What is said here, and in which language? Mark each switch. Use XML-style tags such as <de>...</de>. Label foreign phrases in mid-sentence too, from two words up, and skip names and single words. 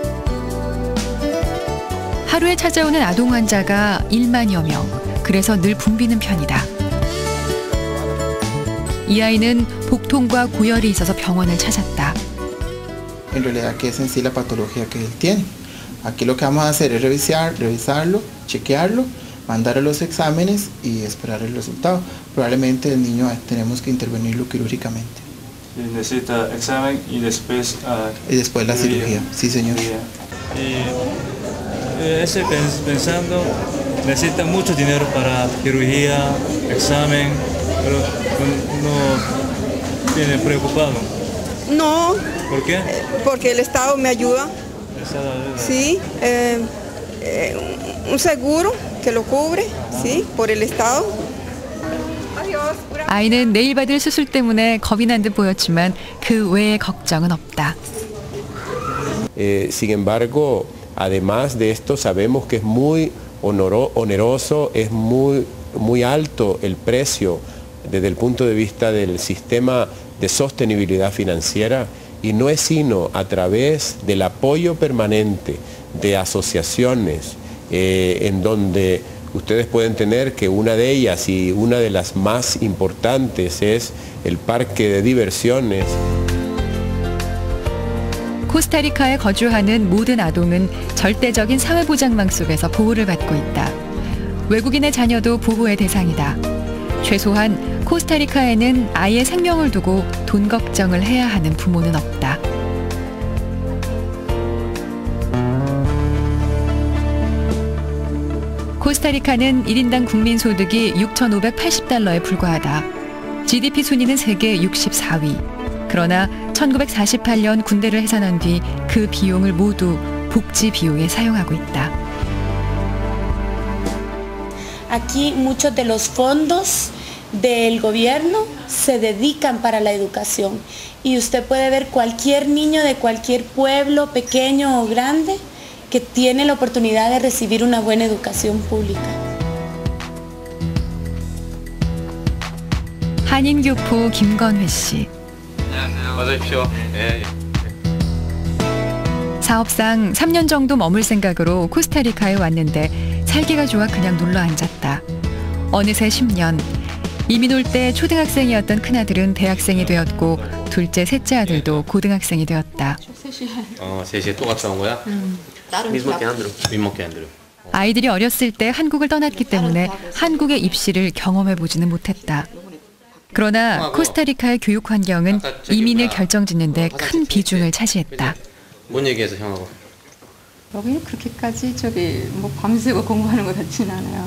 <ko>하루에 찾아오는 아동 환자가 1만여 명, 그래서 늘 붐비는 편이다. 이 아이는 복통과 고열이 있어서 병원을 찾았다.</ko> <es>En realidad que es en sí la patología que él tiene. Aquí lo que vamos a hacer es revisarlo, chequearlo, mandar a los exámenes y esperar el resultado. Probablemente el niño tenemos que intervenirlo quirúrgicamente. Necesita examen y después... Y después la cirugía, sí señor. Ese pensando, necesita mucho dinero para cirugía, examen, pero no tiene preocupado. No, ¿Por qué? porque el Estado me ayuda. Sí, un seguro que lo cubre, sí, por el Estado.</es> <ko>아이는 내일 받을 수술 때문에 겁이 난 듯 보였지만 그 외의 걱정은 없다.</ko> <es>Sin embargo, además de esto, sabemos que es muy oneroso, es muy alto el precio desde el punto de vista del sistema de sostenibilidad financiera y no es sino a través del apoyo permanente de asociaciones en donde ustedes pueden tener que una de ellas y una de las más importantes es el parque de diversiones.</es> <ko>코스타리카에 거주하는 모든 아동은 절대적인 사회보장망 속에서 보호를 받고 있다. 외국인의 자녀도 보호의 대상이다. 최소한 코스타리카에는 아이의 생명을 두고 돈 걱정을 해야 하는 부모는 없다. 코스타리카는 1인당 국민소득이 6,580달러에 불과하다. GDP 순위는 세계 64위. 그러나 1948년 군대를 해산한 뒤 그 비용을 모두 복지 비용에 사용하고 있다.</ko> <es>Aquí muchos de los fondos del gobierno se dedican para la educación y usted puede ver cualquier niño de cualquier pueblo pequeño o grande que tiene la oportunidad de recibir una buena educación pública.</es> <ko>한인교포 김건회 씨. 어서 오십시오. 예. 사업상 3년 정도 머물 생각으로 코스타리카에 왔는데 살기가 좋아 그냥 눌러 앉았다. 어느새 10년. 이민 올 때 초등학생이었던 큰아들은 대학생이 되었고 둘째, 셋째 아들도 고등학생이 되었다. 3시에 또 갔다 온 거야?</ko> <es>mismo que Andrew.</es> <ko>아이들이 어렸을 때 한국을 떠났기 때문에 한국의 입시를 경험해보지는 못했다. 그러나 코스타리카의 교육 환경은 이민을 결정짓는 데 큰 비중을 차지했다. 뭔 얘기해서 형하고? 여기는 그렇게까지 뭐 밤새고 공부하는 것 같지는 않아요.</ko>